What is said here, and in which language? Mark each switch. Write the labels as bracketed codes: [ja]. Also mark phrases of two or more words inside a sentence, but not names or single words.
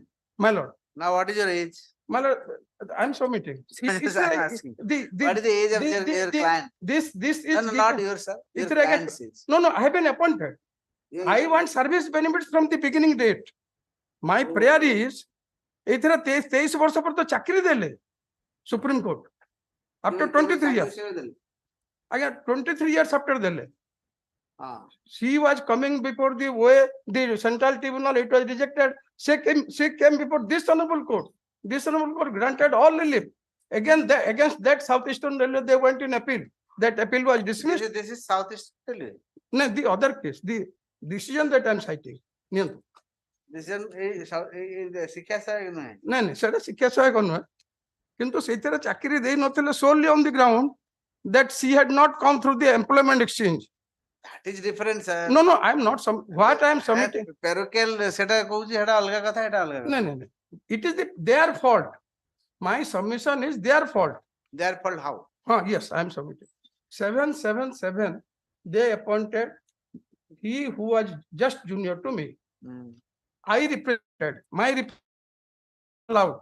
[en] My lord. Now, what is your age? My lord, I'm submitting. I'm asking. What is the age of your client? This is No, not yours, sir. Your it's again- client's age. No, I have been appointed. Yeah, I yeah. want service benefits from the beginning date. My prayer is, [or] ଏଥିରେ 23 ବର୍ଷ ପରେ ତ ଚାକିରି ଦେଲେ [en] Supreme Court after 23 years. Again, 23 years after ଦେଲେ. She was coming before the Central Tribunal. It was rejected. She came before this Honorable Court. This Honorable Court granted all relief. Again, against that Southeastern Railway, they went in appeal. That appeal was dismissed. This is Southeast Railway. No, the other case, the decision that I am citing. [or] ନିଅନ୍ତୁ। Decision ଶିକ୍ଷା ସହାୟକ ନୁହେଁ। ନାଇଁ ସେଟା ଶିକ୍ଷା ସହାୟକ ନୁହେଁ, କିନ୍ତୁ ସେଇଥିରେ ଚାକିରି ଦେଇ ନଥିଲେ [en] solely on the ground that she had not come through the employment exchange. That is different, sir. No, I am not. What I am submitting. [or] Parochial ସେଟା କହୁଛି ସେଟା ଅଲଗା କଥା, ଏଟା ଅଲଗା କଥା। [en] No. It is their fault. My submission is their fault. Their fault how? Yes, I am submitting. 777, they appointed he who was just junior to me. I represented, allowed.